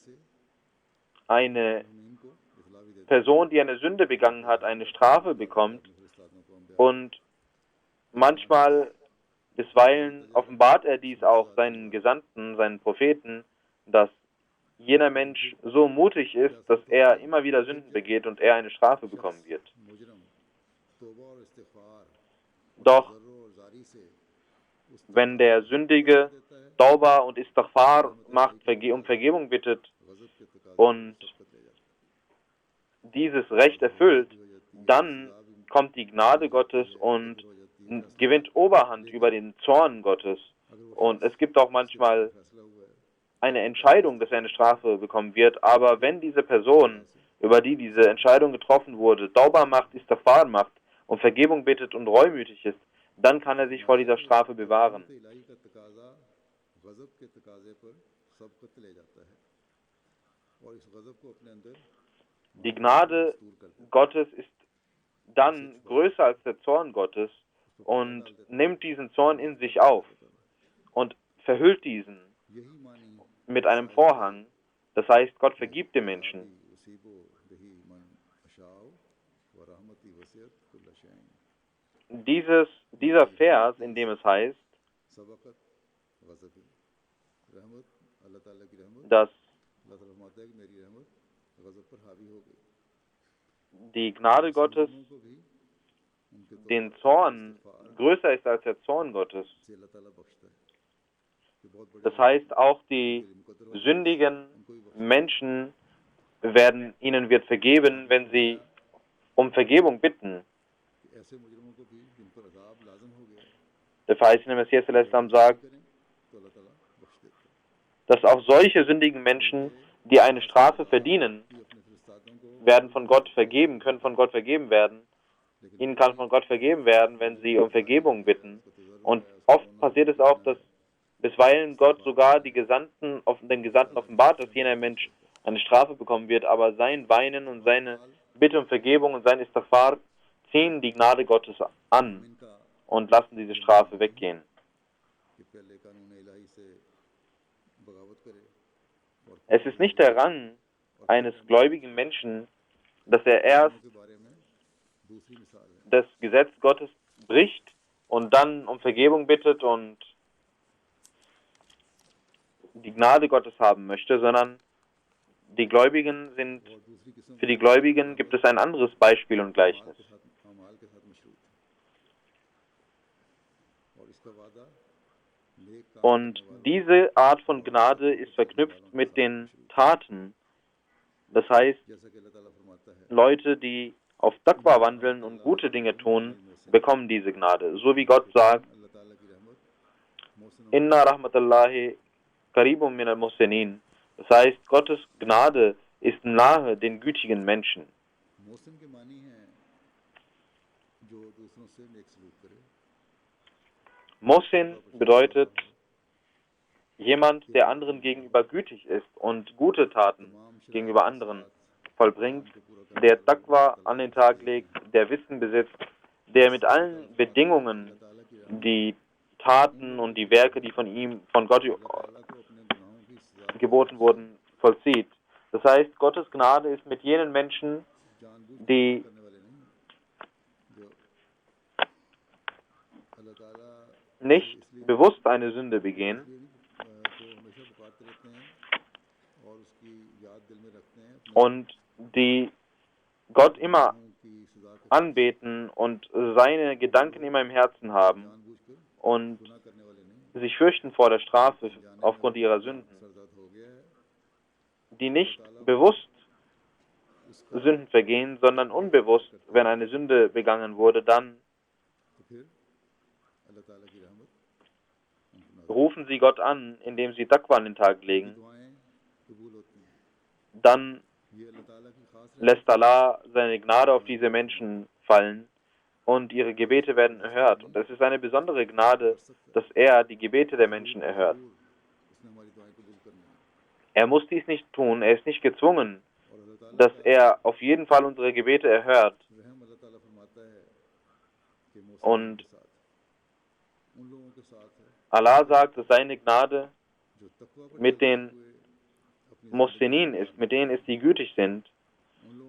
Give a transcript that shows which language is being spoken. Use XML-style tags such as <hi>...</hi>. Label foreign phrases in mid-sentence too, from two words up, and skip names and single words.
<de>eine Person, die eine Sünde begangen hat, eine Strafe bekommt und manchmal, bisweilen offenbart er dies auch seinen Gesandten, seinen Propheten, dass jener Mensch so mutig ist, dass er immer wieder Sünden begeht und er eine Strafe bekommen wird. Doch wenn der Sündige Tauba und Istighfar macht, um Vergebung bittet</de> <ur>غضب کے تقاضے</ur> <de>und</de> <ur>سبقت لے جاتا</ur> <de>dieses Recht erfüllt, dann kommt die Gnade Gottes und gewinnt Oberhand über den Zorn Gottes.</de> <ur>ہے۔ اگر وہ</ur> <de>Und es gibt auch manchmal</de> <ur>فیصلہ ہوا ہے</ur> <de>eine Entscheidung, dass er eine Strafe bekommen wird, aber wenn diese Person, über die diese Entscheidung getroffen wurde, Tauba macht, Istighfar macht und Vergebung bittet und reumütig ist, dann kann er sich vor dieser Strafe bewahren.</de> <ur>تو الٰہی کا تقاضا غضب کے تقاضے پر سبقت لے جاتا ہے اور اس غضب کو اپنے اندر</ur> <de>Die Gnade Gottes ist dann größer als der Zorn Gottes und nimmt diesen Zorn in sich auf und verhüllt diesen</de> <ur>یہی معنی</ur> <de>mit einem Vorhang. Das heißt, Gott vergibt den Menschen.</de> <ar>أصيب به من أشاء و رحمتي وسعت كل شيء</ar> <de>Dieser Vers, in dem es heißt,</de> <ar>سبقت غضبي</ar> <ur>رحمت اللہ تعالیٰ کی رحمت</ur> <de>dass</de> <ur>اللہ تعالیٰ فرماتا ہے کہ میری رحمت غضب پر حاوی ہو گئی</ur> <de>die Gnade Gottes</de> <ur>کو بھی ان کے</ur> <de>den Zorn größer ist als der Zorn Gottes.</de> <ur>سے اللہ تعالیٰ بخشتا ہے کہ بہت بڑے</ur> <de>Das heißt, auch die sündigen Menschen ihnen wird vergeben, wenn sie um Vergebung bitten.</de> <ur>کہ ایسے مجرموں کو بھی جن پر عذاب لازم ہو گیا ہے</ur> <de>Der verheißene Messias al-Islam sagt,</de> <ur>کریں تو اللہ تعالیٰ بخش دیتا ہے</ur> <de>dass auch solche sündigen Menschen, die eine Strafe verdienen,</de> <ur>کہ اپنے فرستادوں کو</ur> <de>werden von Gott vergeben, können von Gott vergeben werden. Ihnen kann von Gott vergeben werden, wenn sie um Vergebung bitten. Und oft passiert es auch, dass bisweilen Gott sogar den Gesandten offenbart, dass jener Mensch eine Strafe bekommen wird, aber sein Weinen und seine Bitte um Vergebung und sein Istighfar ziehen die Gnade Gottes an</de> <ur>इनका</ur> <de>und lassen diese Strafe weggehen.</de> <ur>کہ پہلے قانون الٰہی سے بغاوت کرے اور</ur> <de>Es ist nicht der Rang eines gläubigen Menschen, dass er erst</de> <ur>کے بارے میں دوسری مثال ہے</ur> <de>das Gesetz Gottes bricht und dann um Vergebung bittet und die Gnade Gottes haben möchte, sondern die Gläubigen sind,</de> <ur>اور دوسری قسم</ur> <de>für die Gläubigen gibt es ein anderes Beispiel und Gleichnis.</de> <ur>کے ساتھ اعمال کے ساتھ مشروط ہے اور اس کا وعدہ نیک کام</ur> <de>Und diese Art von Gnade ist verknüpft mit den Taten. Das heißt,</de> <ur>جیسا کہ اللہ تعالیٰ فرماتا ہے</ur> <de>Leute, die auf Taqwa wandeln und gute Dinge tun, bekommen diese Gnade. So wie Gott sagt,</de> <ur>اللہ تعالیٰ کی رحمت محسن</ur> <ar>إن رحمة الله قريب من المحسنين.</ar> <de>Das heißt, Gottes Gnade ist nahe den gütigen Menschen.</de> <ur>محسن کے معنی ہے جو دوسروں سے نیک سلوک کرے</ur> <de>Muhsin bedeutet jemand, der anderen gegenüber gütig ist und gute Taten gegenüber anderen vollbringt, der Taqwa an den Tag legt, der Wissen besitzt, der mit allen Bedingungen die Taten und die Werke, die von Gott</de> <ur>تعالیٰ کو اپنے گناہوں کی سزا</ur> <de>geboten wurden, vollzieht. Das heißt, Gottes Gnade ist mit jenen Menschen,</de> <ur>जानबूझ</ur> <de>die</de> <ur>کرنے والے نہیں جو اللہ تعالیٰ</ur> <de>nicht bewusst eine Sünde begehen</de> <ur>کو ہمیشہ پکارتے رہتے ہیں اور اس کی یاد دل میں رکھتے ہیں اپنے</ur> <de>und die Gott immer</de> <ur>گناہوں کی سزا کے</ur> <de>anbeten und seine Gedanken immer im Herzen haben</de> <ur>جان بوجھ کر</ur> <de>und</de> <ur>گناہ کرنے والے نہیں</ur> <de>sich fürchten vor der Strafe aufgrund ihrer Sünden,</de> <ur>سرزد ہو گیا ہے</ur> <de>die nicht bewusst Sünden vergehen, sondern unbewusst, wenn eine Sünde begangen wurde, dann</de> <ur>تو پھر اللہ تعالیٰ کی رحمت ان کو نازل</ur> <de>rufen sie Gott an, indem sie Taqwa an den Tag legen.</de> <ur>دعائیں قبول ہوتی ہیں</ur> <de>Dann</de> <ur>یہ اللہ تعالیٰ کی خاص</ur> <de>lässt Allah seine Gnade auf diese Menschen fallen und ihre Gebete werden erhört. Und es ist eine besondere Gnade, dass er die Gebete der Menschen erhört.</de> <ur>اس نے ہماری دعائیں قبول کرنی ہے</ur> <de>Er muss dies nicht tun, er ist nicht gezwungen,</de> <ur>اور اللہ تعالیٰ</ur> <de>dass er auf jeden Fall unsere Gebete erhört.</de> <ur>رحم اللہ تعالیٰ فرماتا ہے کہ</ur> <de>Und</de> <ur>کے ساتھ ان لوگوں کے ساتھ ہے</ur> <de>Allah sagt, dass seine Gnade</de> <ur>جو تقویٰ پر</ur> <de>mit</de> <ur>चलते</ur> <de>den</de> <ur>ہوئے اپنی</ur> <de>Muhsinin ist, mit denen ist, die gütig sind,</de> <ur>ان لوگوں</ur>